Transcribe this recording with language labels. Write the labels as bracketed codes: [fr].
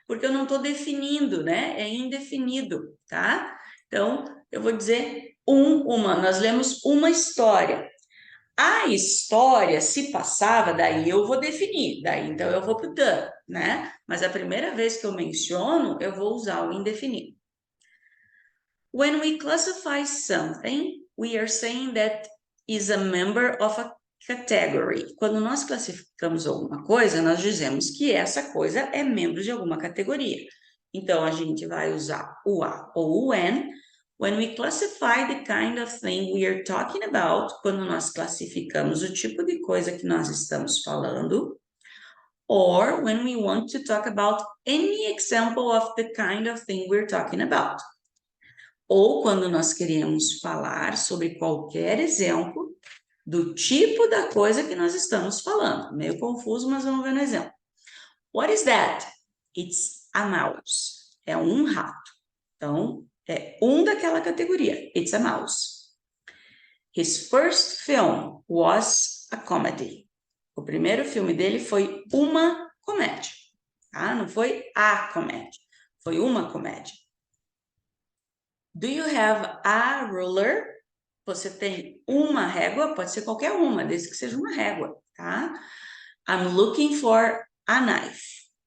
[pt] Porque eu não estou definindo, né? É indefinido, tá? Então, eu vou dizer uma. Nós lemos uma história. A história se passava, daí eu vou definir, daí então eu vou para o the, né? Mas a primeira vez que eu menciono, eu vou usar o indefinido. [en] When we classify something, we are saying that is a member of a category. [pt] Quando nós classificamos alguma coisa, nós dizemos que essa coisa é membro de alguma categoria. Então, a gente vai usar o a ou o an. [en] When we classify the kind of thing we are talking about, [pt] quando nós classificamos o tipo de coisa que nós estamos falando, [en] or when we want to talk about any example of the kind of thing we're talking about. [pt] Ou quando nós queremos falar sobre qualquer exemplo do tipo da coisa que nós estamos falando. Meio confuso, mas vamos ver no exemplo. [en] What is that? It's a mouse. [pt] É um rato. Então, é daquela categoria. [en] It's a mouse. His first film was a comedy. [pt] O primeiro filme dele foi uma comédia. Tá? Não foi a comédia. Foi uma comédia. [en] Do you have a ruler? [pt] Você tem uma régua? Pode ser qualquer uma, desde que seja uma régua, tá? [en] I'm looking for a knife.